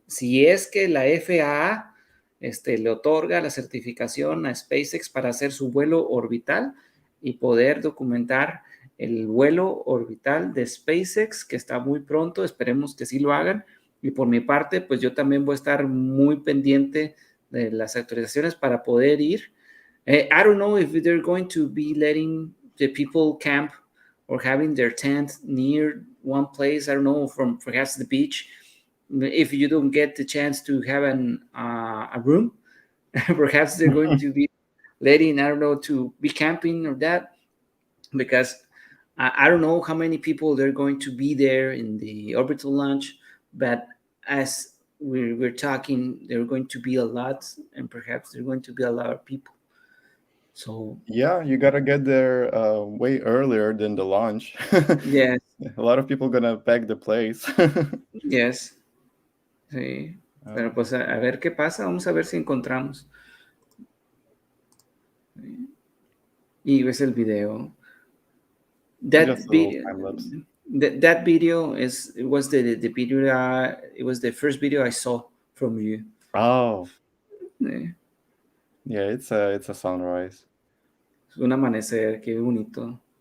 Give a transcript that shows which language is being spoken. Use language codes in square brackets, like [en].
[es] Si es que la FAA le otorga la certificación a SpaceX para hacer su vuelo orbital y poder documentar el vuelo orbital de SpaceX, que está muy pronto, esperemos que sí lo hagan. Y por mi parte, pues yo también voy a estar muy pendiente de las autorizaciones para poder ir. [en] I don't know if they're going to be letting the people camp or having their tent near one place. I don't know, from perhaps the beach. if you don't get the chance to have a room, perhaps they're going to be letting, I don't know, to be camping or that, because I don't know how many people they're going to be there in the orbital launch, but as we're talking, there are going to be a lot, and perhaps there are going to be a lot of people. So Yeah, you gotta get there way earlier than the launch. yes, A lot of people gonna pack the place. yes, [es] sí. Pero Uh, pues a ver qué pasa, vamos a ver si encontramos. Y ves el video. [en] That just a little video, time lapse. that video it was the video, it was the first video I saw from you. Oh, Eh, yeah, it's a sunrise. [es] Es un amanecer, qué bonito.